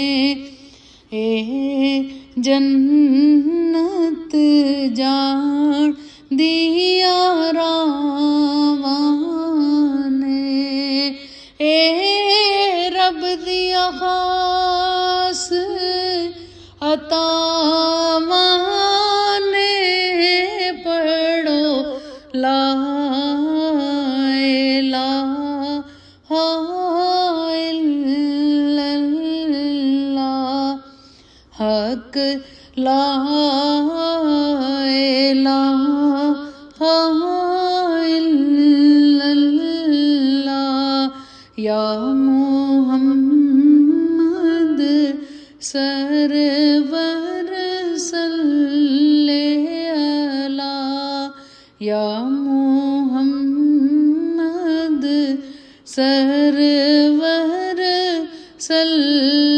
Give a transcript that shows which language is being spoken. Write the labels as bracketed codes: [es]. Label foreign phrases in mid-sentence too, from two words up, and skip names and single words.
[pa] اے جنت جان دیاں راہواں نیں، اے رب دیاں خاص عطاواں نیں، پڑھو لا [ar] إله إلا الله، حق لا إله إلا الله، يا محمد سرور صل على، يا محمد سرور صل